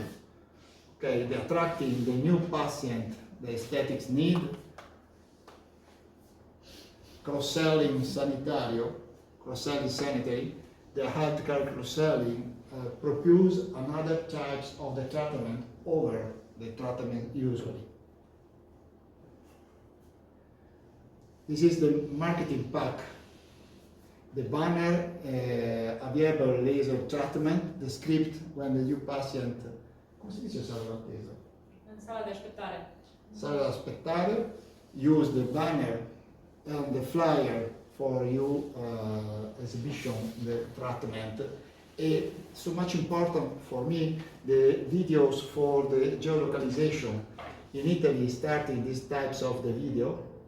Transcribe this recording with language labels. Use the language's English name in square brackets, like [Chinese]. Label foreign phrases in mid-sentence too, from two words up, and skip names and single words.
[English] Okay, the attracting the new patient, the aesthetics need, cross-selling sanitario, cross-selling sanitary, the healthcare cross-selling propose another types of the treatment over the treatment usually. This is the marketing pack. The banner, available laser treatment, the script when the new patient, [Italian] come si dice sala d'attesa? [Romanian] În sala de așteptare. [Italian] Sala da aspettare, [English] use the banner and the flyer for you exhibition, the treatment. And so much important for me, the videos for the geolocalization. In Italy, starting these types of the video.